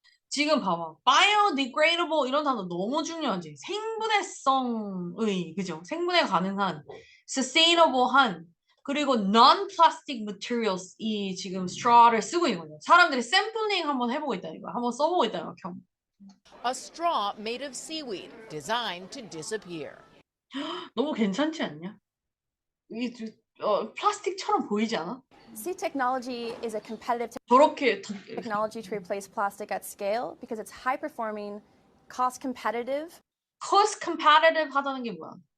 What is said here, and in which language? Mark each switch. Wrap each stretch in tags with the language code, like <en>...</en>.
<ko>지금 봐봐. biodegradable 이런 단어 너무 중요하지. 생분해성의, 그죠? 생분해 가능한, sustainable한, 그리고 non-plastic materials 이 지금 straw를 쓰고 있는 거죠. 사람들이 샘플링 한번 해보고 있다는 거야. 한번 써보고 있다는 거야.</ko> <en>A straw made of seaweed, designed to disappear.</en> <ko>너무 괜찮지 않냐? 이게 플라스틱처럼 보이지 않아?</ko> <en>Sea technology is a competitive</en> <ko>저렇게</ko> <en>technology to replace plastic at scale because it's high performing, cost competitive. cost competitive</en> <ko>하다는 게 뭐야?</ko>